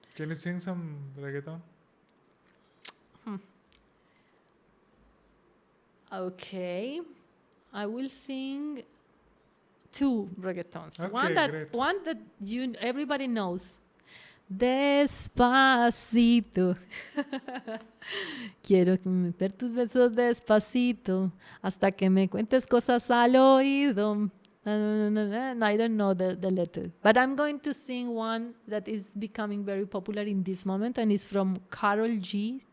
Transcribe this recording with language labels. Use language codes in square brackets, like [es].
[en] Can you sing some reggaeton? Okay, I will sing two reggaetons. Okay, great. One that everybody knows. Despacito. [es] Quiero meter tus besos despacito hasta que me cuentes cosas al oído. [en] No, I don't know the letter. But I'm going to sing one that is becoming very popular in this moment, and it's from Carol G.